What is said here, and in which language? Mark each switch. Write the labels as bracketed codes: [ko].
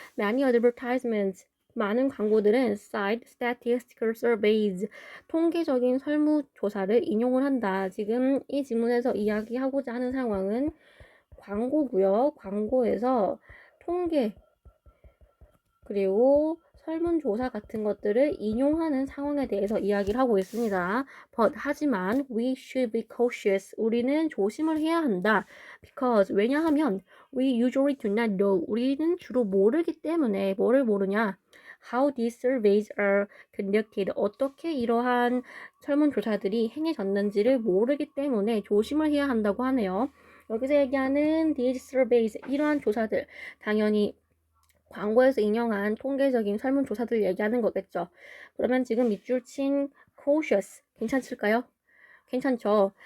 [en] Many advertisements [ko] 많은 광고들은 [en] cite statistical surveys [ko] 통계적인 설문조사를 인용을 한다. 지금 이 지문에서 이야기하고자 하는 상황은 광고고요. 광고에서 통계 그리고 설문조사 같은 것들을 인용하는 상황에 대해서 이야기를 하고 있습니다. [en] 하지만 we should be cautious. [ko] 우리는 조심을 해야 한다. [en] Because 왜냐하면 we usually do not know. [ko] 우리는 주로 모르기 때문에 뭐를 모르냐? [en] How these surveys are conducted. [ko] 어떻게 이러한 설문조사들이 행해졌는지를 모르기 때문에 조심을 해야 한다고 하네요. 여기서 얘기하는 these surveys 이러한 조사들 당연히 광고에서 인용한 통계적인 설문조사들 얘기하는 거겠죠. 그러면 지금 밑줄 친 cautious 괜찮을까요? 괜찮죠.